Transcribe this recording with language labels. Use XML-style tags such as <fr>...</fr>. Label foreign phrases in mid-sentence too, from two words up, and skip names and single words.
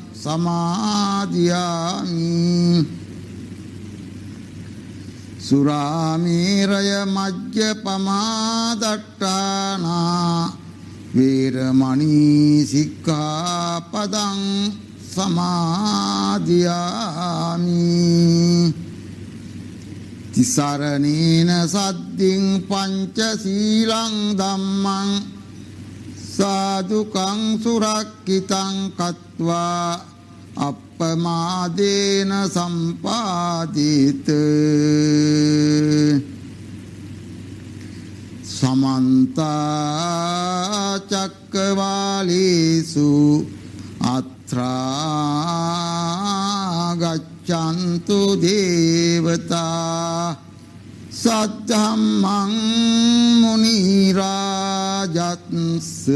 <pi>සමාදියාමි සුරාමේරය මජ්ජපමා දට්ඨානා වේරමණී සික්ඛාපදං සමාදියාමි තිසරණේන සද්දින් පංච සීලං ධම්මං සාදුකං සුරක්ඛිතං කତ୍වා අප්පමාදේන සම්පාදිත සමන්ත චක්කවාලේසු අත්‍රා ගච්ඡන්තු දේවතා සද්ධම්මං මුනි රාජත්ස</pi>